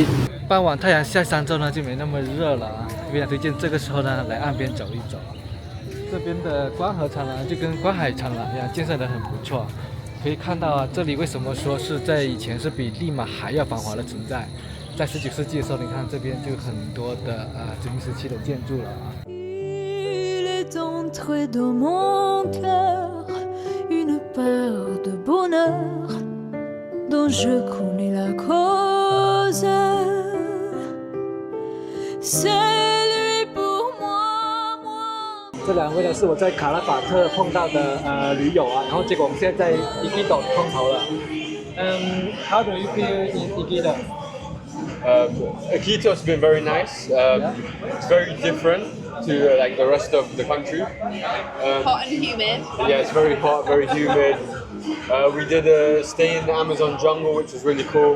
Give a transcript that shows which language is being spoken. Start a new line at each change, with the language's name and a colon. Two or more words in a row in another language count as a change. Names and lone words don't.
Chinese: 傍晚太阳下山之后呢，就没那么热了啊，非常推荐这个时候呢来岸边走一走。这边的观河长廊就跟观海长廊一样，建设得很不错。可以看到啊，这里为什么说是在以前是比利马还要繁华的存在？在19世纪的时候，你看这边就很多的殖民时期的建筑了啊。
French: Une part de bonheur dont je connais la cause. C'est lui pour moi.
Chinese: 这2位呢是我在卡拉法特碰到的驴友啊，然后结果我们现在在 Iquitos 碰头了。
English: How do you feel in Iquitos? Iquitos has been very nice. It's very different to like the rest of the country. Hot and humid. Yeah, it's very hot, very humid. We did a stay in the Amazon jungle, which was really cool.